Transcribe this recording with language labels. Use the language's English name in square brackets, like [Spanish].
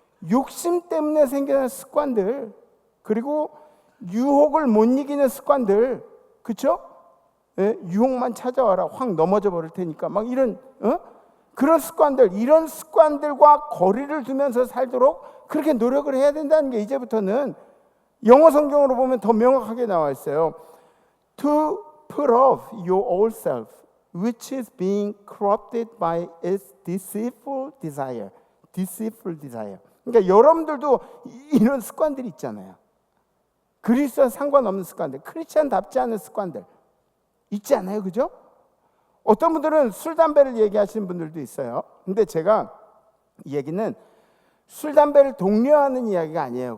[Korean] 욕심 때문에 생기는 습관들, 그리고 유혹을 못 이기는 습관들, 그렇죠? 유혹만 찾아와라, 확 넘어져 버릴 테니까 막 이런 그런 습관들, 이런 습관들과 거리를 두면서 살도록 그렇게 노력을 해야 된다는 게 이제부터는 영어 성경으로 보면 더 명확하게 나와 있어요. [English] To put off your old self, which is being corrupted by its deceitful desire. Deceitful desire. [Korean] 그러니까 여러분들도 이런 습관들이 있잖아요. 그리스도와 상관없는 습관들, 크리스찬답지 않은 습관들 있지 않아요, 그죠? 어떤 분들은 술, 담배를 얘기하시는 분들도 있어요. 근데 제가 이 얘기는 술, 담배를 독려하는 이야기가 아니에요.